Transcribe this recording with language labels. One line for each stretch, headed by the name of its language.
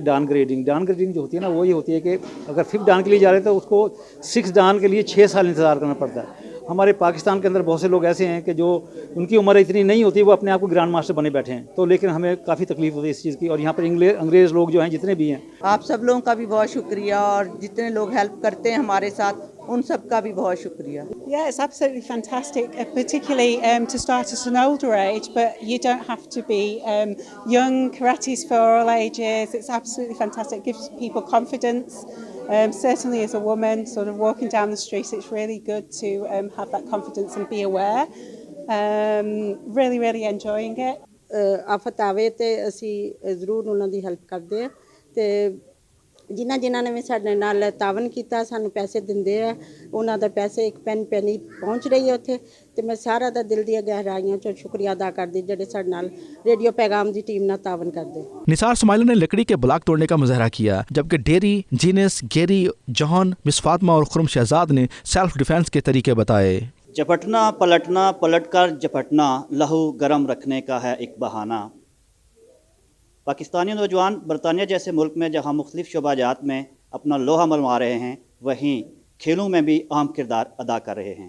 Hindi: डान grading जो होती है ना, वो ये होती है कि अगर 5th डान के लिए जा रहे हैं तो उसको 6th डान के लिए 6 साल इंतज़ार करना पड़ता है। हमारे पाकिस्तान के अंदर बहुत से लोग ऐसे हैं कि जो उनकी उम्र इतनी नहीं होती, वो अपने आप को ग्रैंड मास्टर बने बैठे हैं। तो लेकिन हमें काफ़ी तकलीफ होती है इस चीज़ की। और यहाँ पर अंग्रेज़ लोग जो हैं जितने भी हैं, आप सब लोगों का भी बहुत शुक्रिया, और जितने लोग हेल्प करते हैं हमारे साथ उन सब का भी बहुत शुक्रिया।
English: Yeah, it's absolutely fantastic, particularly to start at an older age, but you don't have to be young. Karate's for all ages. It's absolutely fantastic. It gives people confidence. Certainly as a woman, sort of walking down the street, it's really good to have that confidence and be aware. Really enjoying it.
Punjabi: ਆਫਤ ਆਵੇ ਤੇ ਅਸੀਂ ਜ਼ਰੂਰ ਉਹਨਾਂ ਦੀ help ਕਰਦੇ ਆ ਤੇ ਜਿਨ੍ਹਾਂ ਨੇ ਵੀ ਸਾਡੇ ਨਾਲ ਤਾਵਨ ਕੀਤਾ, ਸਾਨੂੰ ਪੈਸੇ ਦਿੰਦੇ ਆ, ਉਹਨਾਂ ਦਾ ਪੈਸੇ ਇੱਕ ਪੈਨੀ ਪਹੁੰਚ ਰਹੀ ਹੈ ਉੱਥੇ। ਤੇ ਮੈਂ ਸਾਰਾ ਦਾ ਦਿਲ ਦੀਆਂ ਗਹਿਰਾਈਆਂ ਚੋਂ ਸ਼ੁਕਰੀਆ ਅਦਾ ਕਰਦੀ ਜਿਹੜੇ ਸਾਡੇ ਨਾਲ
Hindi: रेडियो पैगाम की टीम
Punjabi: ਨਾਲ
Hindi: तावन करते। निसार स्माइलर ने लकड़ी के ब्लॉक तोड़ने का मुजाहरा किया, जबकि डेरी, जीनस, गेरी, जॉन, मिस फातिमा और खुरम शहजाद ने सेल्फ डिफेंस के तरीके बताए। झपटना पलटना, पलटकर झपटना, लहू गर्म रखने का है एक बहाना। पाकिस्तानी नौजवान बरतानिया जैसे मुल्क में जहां मुख्तलिफ शोबाजात में अपना लोहा मनवा रहे हैं, वहीं खेलों में भी अहम किरदार अदा कर रहे हैं।